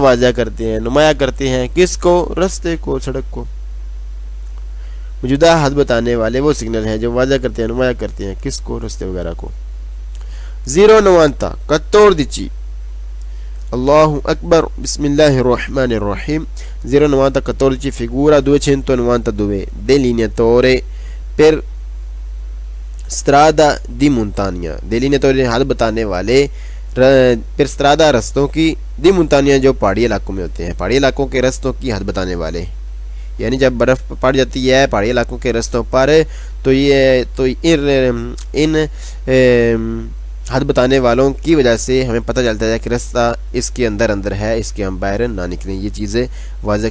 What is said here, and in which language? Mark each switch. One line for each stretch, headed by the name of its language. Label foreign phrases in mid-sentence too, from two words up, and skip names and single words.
Urdu: واضح کرتے ہیں نمایاں کرتے ہیں کس کو رستے کو سڑک کو موجودہ حد بتانے والے وہ سگنل ہیں جو واضح کرتے ہیں نمایاں کرتے ہیں کس کو رستے وغیرہ کو 090 14
Arabic: اللہ اکبر بسم اللہ الرحمن الرحیم
Urdu: 090 14
Italian: figura 292 delineatore per strada di montagna
Urdu: delineatore حد بتانے والے پر strada رستوں کی
Italian: di montagna
Urdu: جو پہاڑی علاقوں میں ہوتے ہیں پہاڑی علاقوں کے رستوں کی حد بتانے والے یعنی جب برف پڑ جاتی ہے پہاڑی علاقوں کے رستوں پر تو ان حد بتانے والوں کی وجہ سے ہمیں پتہ چلتا ہے کہ رستہ اس کے اندر ہے اس کے ہم باہر نہ نکلیں یہ چیزیں واضح